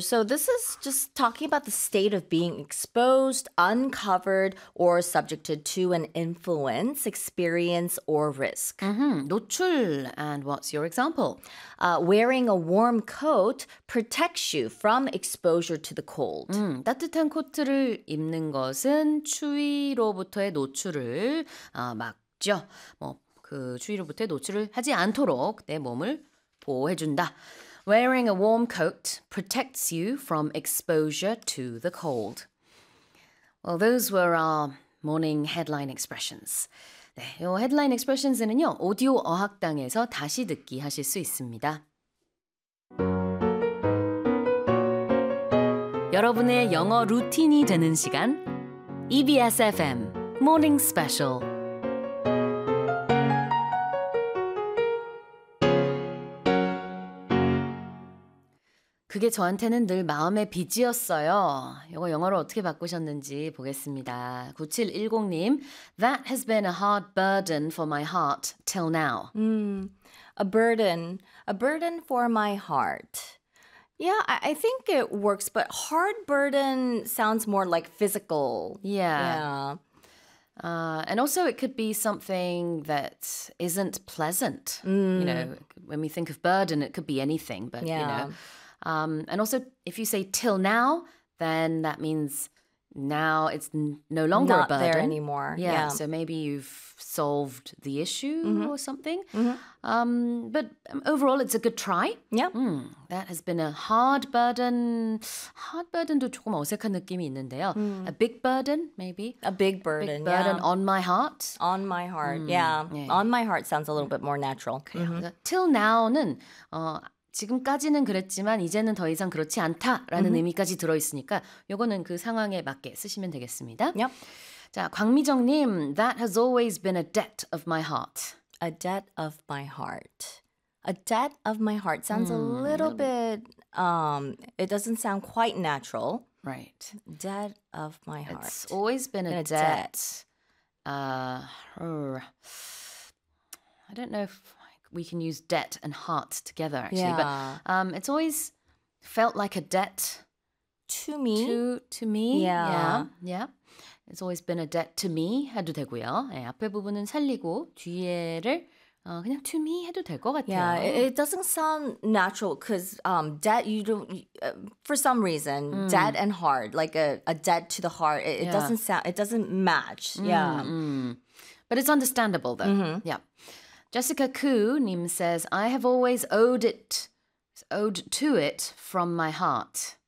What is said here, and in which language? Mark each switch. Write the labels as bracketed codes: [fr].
[en] So this is just talking about the state of being exposed, uncovered, or subjected to an influence, experience, or risk. Mm-hmm. 노출. And what's your example? Wearing a warm coat protects you from exposure to the cold. [ko] 따뜻한 코트를 입는 것은 추위로부터의 노출을 막죠. 뭐 그 추위로부터의 노출을 하지 않도록 내 몸을 보호해준다. [en] Wearing a warm coat protects you from exposure to the cold. Well, those were our morning headline expressions. [ko] 네, 요 headline expressions는요, 오디오 어학당에서 다시 듣기 하실 수 있습니다. 여러분의 영어 루틴이 되는 시간, EBS FM Morning Special. 그게 저한테는 늘 마음의 빚이었어요. 이거 영어로 어떻게 바꾸셨는지 보겠습니다. [en] 9710님, That has been a hard burden for my heart till now. A burden for my heart. Yeah, I think it works, but hard burden sounds more like physical. And also it could be something that isn't pleasant. You know, when we think of burden, it could be anything, but you know. And also, if you say till now, then that means now it's no longer not a burden. Not there anymore. Yeah. So maybe you've solved the issue or something. But overall, it's a good try. That has been a hard burden. [ko] Hard burden도 조금 어색한 느낌이 있는데요. [en] A big burden, maybe. A big burden on my heart. On my heart, On my heart sounds a little bit more natural. [ko] Till now는... 지금까지는 그랬지만 이제는 더 이상 그렇지 않다라는 의미까지 들어있으니까 요거는 그 상황에 맞게 쓰시면 되겠습니다. [en] Yep. 자, 광미정님, That has always been a debt of my heart. A debt of my heart. A debt of my heart sounds a little bit, it doesn't sound quite natural. Right. Debt of my heart. It's always been a debt. I don't know if... We can use debt and heart together, actually. Yeah. But it's always felt like a debt. To me. To me. Yeah. It's always been a debt to me [ko] 해도 되고요. 네, 앞에 부분은 살리고 뒤에를 그냥 to me 해도 될 것 같아요. [en] Yeah, it doesn't sound natural because debt, you don't, for some reason, debt and heart, like a debt to the heart, it doesn't match. But it's understandable, though. Jessica Koo Nim says, I have always owed to it from my heart.